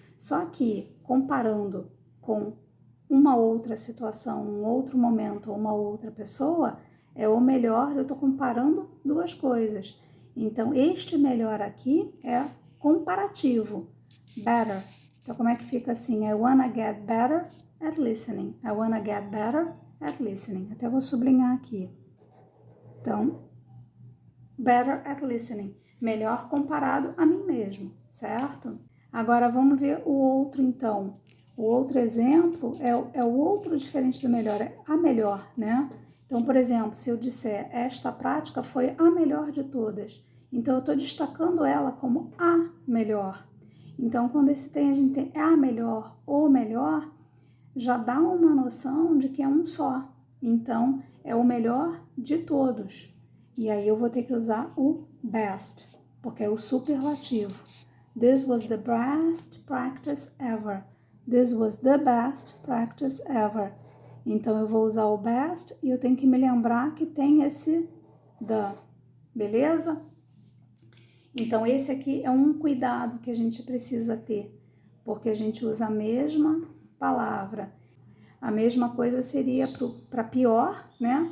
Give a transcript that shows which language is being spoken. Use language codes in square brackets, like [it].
[pt] Só que, comparando com uma outra situação, um outro momento ou uma outra pessoa, é o melhor, eu estou comparando duas coisas. Então, este melhor aqui é comparativo. Better. Então, como é que fica assim? [en] I wanna get better at listening. I wanna get better at listening. [pt] Até vou sublinhar aqui. Então, [en] better at listening. [pt] Melhor comparado a mim mesmo, certo? Agora, vamos ver o outro, então. O outro exemplo é o outro diferente do melhor, é a melhor, né? Então, por exemplo, se eu disser esta prática foi a melhor de todas, então eu estou destacando ela como a melhor. Então, quando a gente tem a melhor ou melhor, já dá uma noção de que é um só. Então, é o melhor de todos. E aí eu vou ter que usar o best, porque é o superlativo. [en] This was the best practice ever. This was the best practice ever. [pt] Então, eu vou usar o best e eu tenho que me lembrar que tem esse the, beleza? Então, esse aqui é um cuidado que a gente precisa ter, porque a gente usa a mesma palavra. A mesma coisa seria para pior, né?